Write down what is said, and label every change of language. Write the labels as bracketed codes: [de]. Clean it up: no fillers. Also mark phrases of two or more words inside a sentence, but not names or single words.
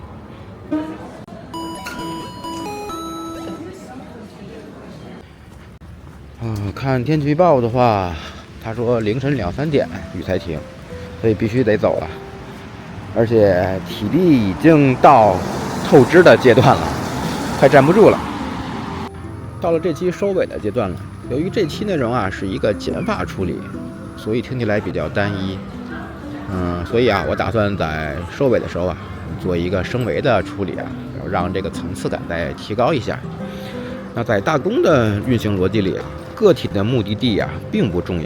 [zh] 看天氣預報的話，他說凌晨2、3點雨才停，所以必須得走了。而且體力已經到透支的階段了，快站不住了。到了這期收尾的階段了。由於這期內容是一個減法處理，所以聽起來比較單一。所以我打算在收尾的時候做一個升維的處理然後讓這個層次感再提高一下。那在大宮的運行邏輯裡個體的目的地並不重要。